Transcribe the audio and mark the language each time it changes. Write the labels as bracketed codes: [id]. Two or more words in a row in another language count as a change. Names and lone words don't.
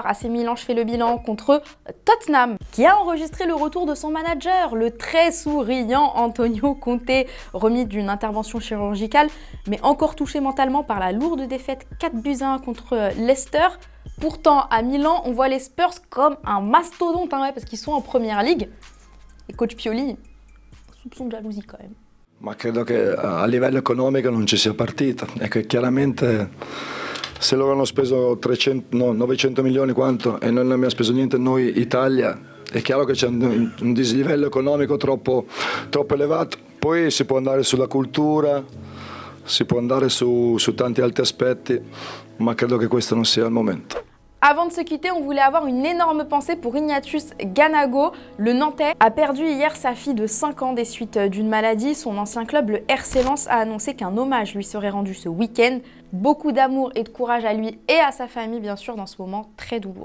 [fr] AC Milan fait le bilan contre Tottenham, qui a enregistré le retour de son manager, le très souriant Antonio Conte, remis d'une intervention chirurgicale, mais encore touché mentalement par la lourde défaite 4-1 contre Leicester. Pourtant, à Milan, on voit les Spurs comme un mastodonte, parce qu'ils sont en première ligue. Et coach Pioli, soupçon de jalousie quand même. [it] Ma credo che a livello economico non ci sia partita e che chiaramente se loro hanno speso 900 milioni quanto e noi non abbiamo speso niente noi Italia, è chiaro che c'è un dislivello economico troppo elevato. Poi si può andare sulla cultura, si può andare su tanti altri aspetti, ma credo che questo non sia il momento. [fr] Avant de se quitter, on voulait avoir une énorme pensée pour Ignatius Ganago. Le Nantais a perdu hier sa fille de 5 ans des suites d'une maladie. Son ancien club, le RC Lens, a annoncé qu'un hommage lui serait rendu ce week-end. Beaucoup d'amour et de courage à lui et à sa famille, bien sûr, dans ce moment très douloureux.